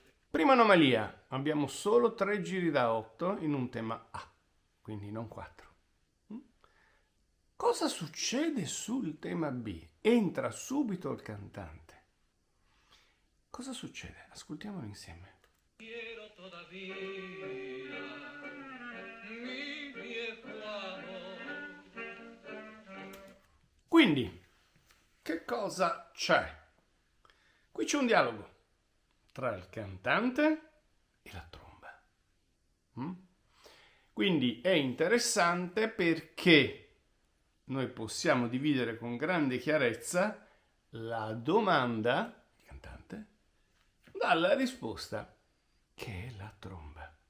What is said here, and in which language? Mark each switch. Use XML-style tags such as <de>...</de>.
<it>Prima anomalia, abbiamo solo 3 giri da 8 in un tema A, quindi non 4. Cosa succede sul tema B? Entra subito il cantante. Cosa succede? Ascoltiamolo insieme.</it> <es>Quiero todavía mi viejo amor.</es> <it>Quindi, che cosa c'è? Qui c'è un dialogo tra il cantante e la tromba. Quindi è interessante perché noi possiamo dividere con grande chiarezza la domanda, il cantante, dalla risposta, che è la tromba.</it>